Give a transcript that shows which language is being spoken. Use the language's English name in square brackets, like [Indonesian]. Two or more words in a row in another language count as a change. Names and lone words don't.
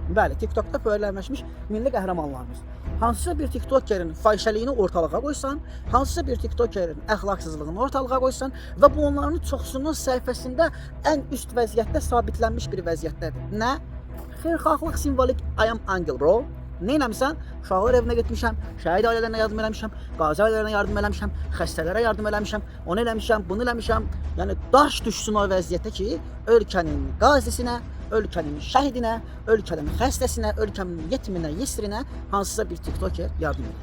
[Azerbaijani] Bəli, TikTokda förələşmiş milli qəhrəmanlarımız. Hansısa bir TikTokerin fahişəliyini ortalığa qoysan, hansısa bir TikTokerin əxlaqsızlığını ortalığa qoysan və bu onların çoxsunun səhifəsində ən üst vəziyyətdə sabitlənmiş bir vəziyyətdədir. Nə? Xeyirxahlıq simvolik [English] I am angel bro. [Azerbaijani] Nə eləmişsən? Uşaqlar evinə getmişəm, şəhid ailələrinə yardım eləmişəm, qazi ailələrinə yardım eləmişəm, xəstələrə yardım eləmişəm, onu eləmişəm, bunu eləmişəm. Yəni daş düşsün o vəziyyətə ki, ölkənin qazisinə, ölkənin şəhidinə, ölkənin xəstəsinə, ölkənin yetiminə, yesirinə hansısa bir TikToker yardım edir.